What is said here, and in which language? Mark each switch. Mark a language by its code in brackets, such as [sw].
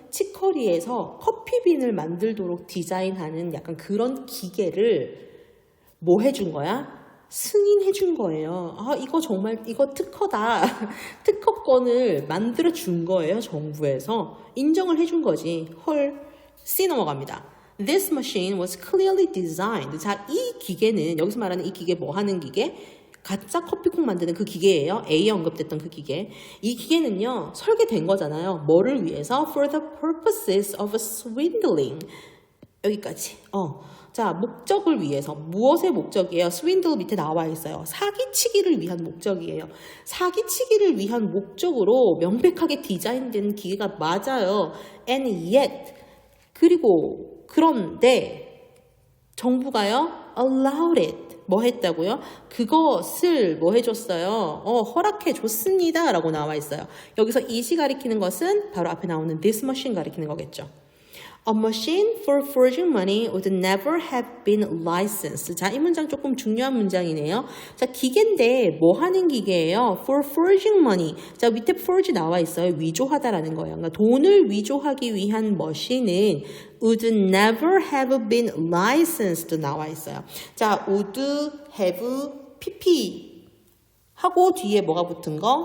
[ko] 치커리에서 커피빈을 만들도록 디자인하는 약간 그런 기계를 뭐 해준 거야? 승인해 준 거예요. 이거 특허다. 특허권을 만들어 준 거예요, 정부에서. 인정을 해준 거지. 헐. C 넘어갑니다. [en] This machine was clearly designed. [ko] 자, 이 기계는, 여기서 말하는 이 기계 뭐 하는 기계? 가짜 커피콩 만드는 그 기계예요. A에 언급됐던 그 기계. 이 기계는요, 설계된 거잖아요. 뭐를 위해서? [en] For the purposes of swindling. [ko] 여기까지. 자, 목적을 위해서. 무엇의 목적이에요? swindle 밑에 나와 있어요. 사기치기를 위한 목적이에요. 사기치기를 위한 목적으로 명백하게 디자인된 기계가 맞아요. [en] And yet. [ko] 그런데 정부가요, [en] allowed it. [ko] 뭐 했다고요? 그것을 뭐 해줬어요? 허락해 줬습니다. 라고 나와 있어요. 여기서 이시 가리키는 것은 바로 앞에 나오는 this machine 가리키는 거겠죠. [en] A machine for forging money would never have been licensed. [ko] 자, 이 문장 조금 중요한 문장이네요. 자, 기계인데 뭐 하는 기계예요? [en] For forging money. [ko] 자, 밑에 forge 나와 있어요. 위조하다라는 거예요. 그러니까 돈을 위조하기 위한 머신은 [en] would never have been licensed [ko] 나와 있어요. 자, would have pp 하고 뒤에 뭐가 붙은 거?